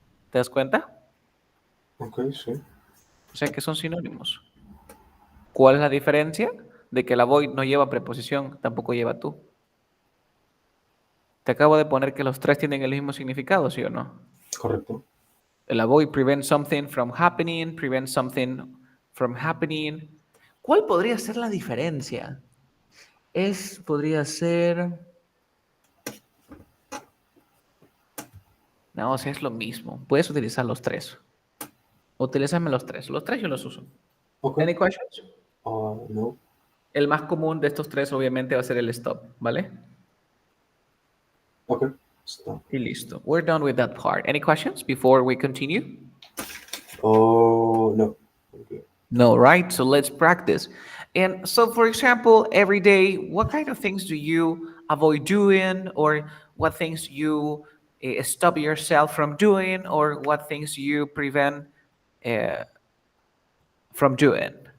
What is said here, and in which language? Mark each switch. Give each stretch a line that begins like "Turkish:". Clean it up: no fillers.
Spanish: ¿Te das cuenta? Ok, sí. O sea que son sinónimos. ¿Cuál es la diferencia? De que el avoid no lleva preposición, tampoco lleva tú. Te acabo de poner que los tres tienen el mismo significado, ¿sí o no? Correcto.
English: El avoid prevents something from happening, prevents something from happening.
Spanish: ¿Cuál podría ser la diferencia? Podría ser... No, o sea, es lo mismo. Puedes utilizar los tres. Utilízame los tres. Los tres yo los uso. Ok.
English: Any questions? No.
Spanish: El más común de estos tres obviamente va a ser el stop, ¿vale?
English: Ok. Stop.
Spanish: Y listo.
English: We're done with that part. Any questions before we continue? Oh, no. Okay. No, right? So let's practice. And so, for example, every day, what kind of things do you avoid doing, or what things you stop yourself from doing, or what things you prevent uh, from doing?